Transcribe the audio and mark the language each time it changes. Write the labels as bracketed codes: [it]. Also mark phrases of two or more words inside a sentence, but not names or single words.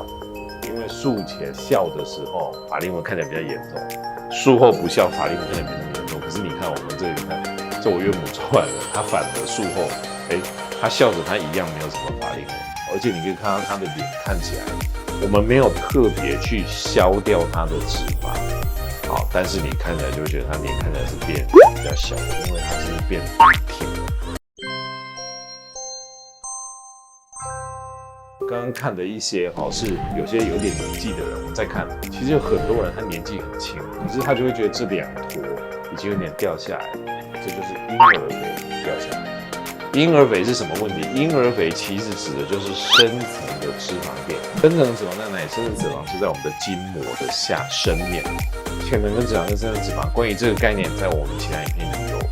[zh] 因為術前笑的時候，法令紋看起來比較嚴重，術後不笑，法令紋看起來沒那麼嚴重。可是你看我們這裡看，這我岳母做完了，她反而術後，她笑着，她一樣沒有什麼法令紋，而且你可以看到她的臉看起來，我們沒有特別去消掉她的脂肪，但是你看起來就會覺得她臉看起來是變比較小的，因為她是變挺了。剛剛看的一些是有些有點年紀的人，我們再看，其實有很多人他年紀很輕，可是他就會覺得這兩坨已經有點掉下來，這就是嬰兒肥掉下來。嬰兒肥是什麼問題？嬰兒肥其實指的就是深層的脂肪墊。深層脂肪在哪裡？深層脂肪是在我們的筋膜的深面。淺層跟脂肪跟深層脂肪，關於這個概念，在我们其他影片裡有。